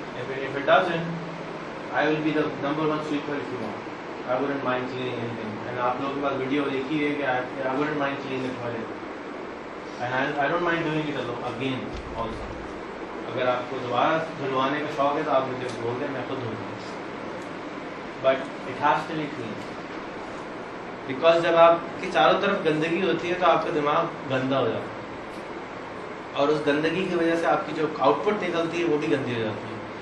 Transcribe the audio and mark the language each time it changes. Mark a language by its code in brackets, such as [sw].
[en] If it doesn't, I will be the number 1 sweeper if you want. I wouldn't mind cleaning anything. And [ur] آپ لوگوں کے پاس video دیکھی ہے کہ [en] I wouldn't mind cleaning it for it. And I don't mind doing it again also. [ur] اگر آپ کو دوبارہ دھلوانے کا شوق ہے تو آپ مجھے بول دیں, میں خود دھل دوں. [en] But it has to be clean. [ur] Because جب آپ کی چاروں طرف گندگی ہوتی ہے تو آپ کا دماغ گندا ہو جاتا ہے, اور اس گندگی کی وجہ سے آپ کی جو آؤٹ پٹ نکلتی ہے وہ بھی گندی ہو جاتی ہے.